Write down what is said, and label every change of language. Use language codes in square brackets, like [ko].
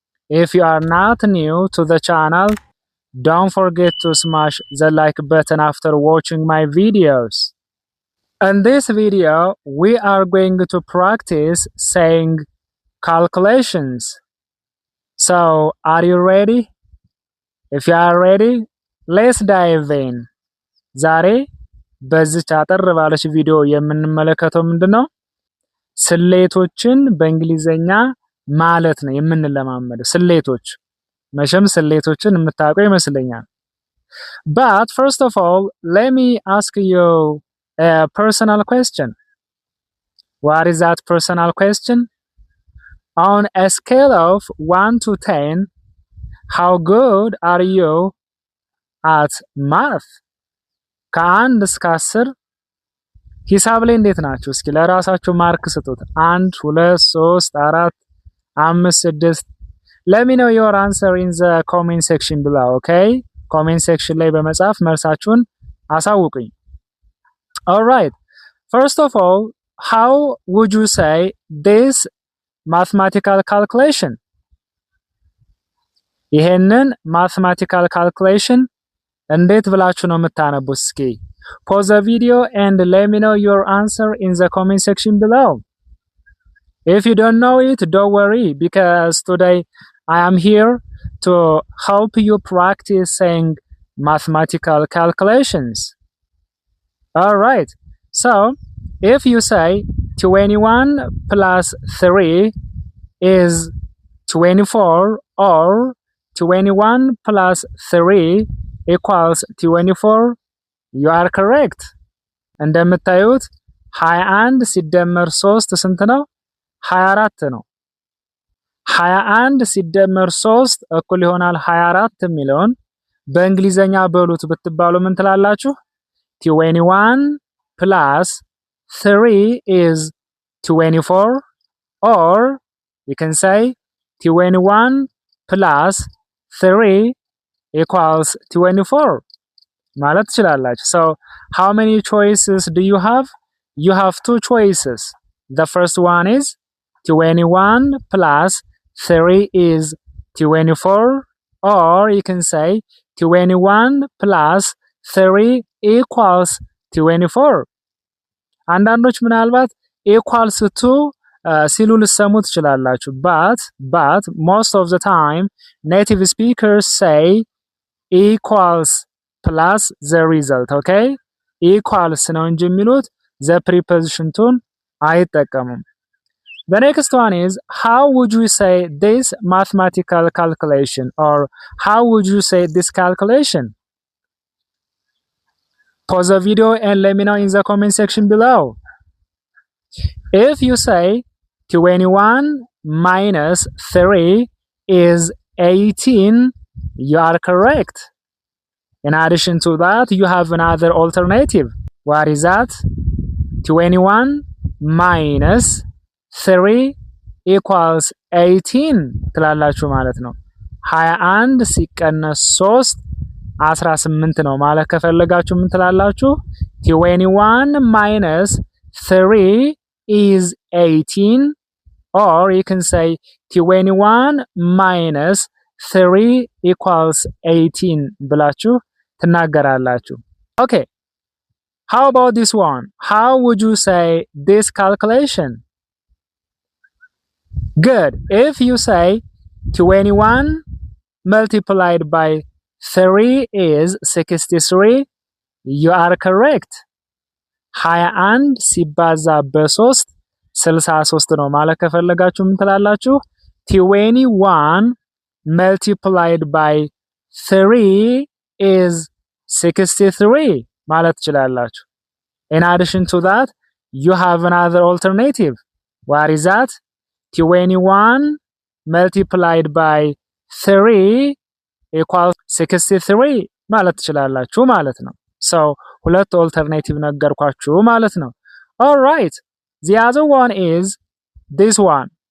[en] If you are not new to the channel, don't forget to smash the like button after watching my videos. In this video, we are going to practice saying calculations. So, are you ready? If you are ready, let's dive in. [am] ዛሬ በዚች አጠር ባለች ቪዲዮ የምንመለከተው ምንድነው? ስሌቶችን በእንግሊዘኛ ማለት ነው የምንለማመደው። ስሌቶች መቼም ስሌቶችን የምታውቁ ይመስለኛል። [en] But first of all, let me ask you a personal question. What is that personal question? On a scale of 1 to 10, how good are you at math? [am] ከአንድ እስከ 10 ሂሳብ ላይ እንዴት ናችሁ? እስኪ ለራሳችሁ ማርክ ስጡት። [en] 1 2 3 4 5 6 Let me know your answer in the comment section below, okay? [am] Comment section ላይ በመጻፍ መልሳችሁን አሳውቁኝ. [en] All right. First of all, how would you say this mathematical calculation? [am] ይሄንን mathematical calculation እንዴት ብላችሁ ነው የምታነቡት? [en] እስኪ pause the video and let me know your answer in the comment section below. If you don't know it, don't worry, because today I am here to help you practice saying mathematical calculations. Alright, so if you say 21 plus 3 is 24 or 21 plus 3 equals 24, you are correct. [am] እንደምታዩት 21 ሲደመር 3 ስንት ነው? 24 ነው። 21 ሲደመር 3 እኩል ይሆናል 24 የሚለውን በእንግሊዘኛ በሉት ብትባሉ ምን ትላላችሁ? [en] 21 plus 3 is 24, or you can say 21 plus 3 equals 24 [am] ማለት ትችላላችሁ። [en] So, how many choices do you have? You have two choices. The first one is 21 plus 3 is 24, or you can say 21 plus 3 equals 24. [am] አንዳንዶች ምናልባት equals to ሲሉ ልሰሙ ትችላላችሁ. [en] But most of the time native speakers say equals plus the result, okay? [am] Equals ነው እንጂ የሚሉት [en] the preposition tune [am] አይጠቀሙም. [en] The next one is, how would you say this mathematical calculation, or how would you say this calculation? Pause the video and let me know in the comment section below. If you say 21 minus 3 is 18, you are correct. In addition to that, you have another alternative. What is that? 21 minus 3 equals 18 [am] ትላላችሁ ማለት ነው። 21 ሲቀነስ 3 18 ነው ማለት ከፈለጋችሁ ምን ትላላችሁ? [en] 21 minus 3 is 18, or you can say 21 minus 3 equals 18 [am] ብላችሁ ትናገራላችሁ. [en] Okay. How about this one? How would you say this calculation? Good. If you say 21 multiplied by 3 is 63, you are correct. [am] 21 ሲባዛ በ3 63 ነው ማለት ከፈለጋችሁ ምን ትላላችሁ? [en] 21 multiplied by 3 is 63 [am] ማለት ትችላላችሁ። [en] In addition to that, you have another alternative. What is that? 21 multiplied by 3 equals 63 [am] ማለት ትችላላችሁ ማለት ነው። [en] So [am] ሁለት alternative ነገርኳችሁ ማለት ነው። [en] Alright, the other one is this one.